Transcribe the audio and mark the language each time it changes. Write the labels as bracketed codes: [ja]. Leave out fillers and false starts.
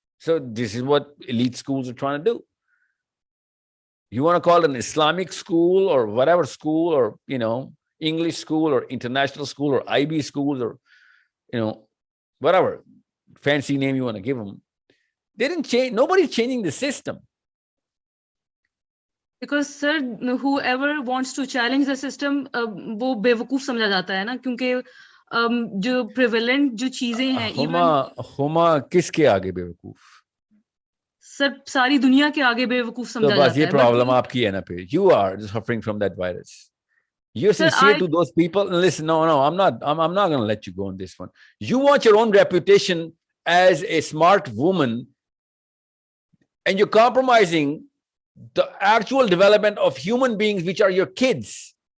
[en] So this is what elite schools are trying to do. You want to call it an Islamic school or whatever school, or, English school or international school or IB schools or, whatever fancy name you want to give them. They didn't change. Nobody's changing the system. Because sir, whoever wants to challenge the system, [hi] वो बेवकूफ समझा जाता है ना, क्योंकि जो prevalent जो चीजें हैं, हुमा किसके आगे बेवकूफ? सर सारी दुनिया के आगे बेवकूफ समझा जाता है. तो बस ये प्रॉब्लम आपकी है ना पे. [en] You are suffering from that virus. You're sincere to those people. Listen, no, I'm not going to let you go on this one. You want your own reputation as a smart woman, and you're compromising the actual development of human beings, which are your kids.